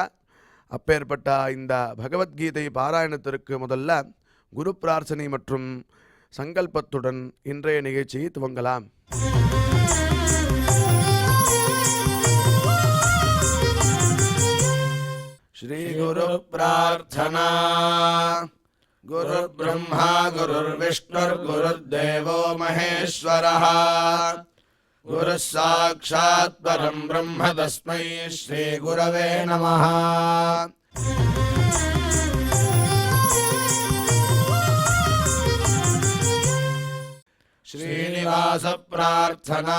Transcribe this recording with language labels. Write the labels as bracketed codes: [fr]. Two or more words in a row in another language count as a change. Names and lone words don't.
[ta] அப்பேற்பட்ட இந்த பகவத்கீதை பாராயணத்திற்கு முதல்ல குரு பிரார்த்தனை மற்றும் சங்கல்பத்துடன் இன்றைய நிகழ்ச்சியை துவங்கலாம். ஸ்ரீ குரு பிரார்த்தனா. [sa] गुरु ब्रह्मा गुरुर् विष्णुर् गुरुर्देवो महेश्वरः गुरु साक्षात् परं ब्रह्म तस्मै श्री गुरवे नमः. श्रीनिवास प्रार्थना.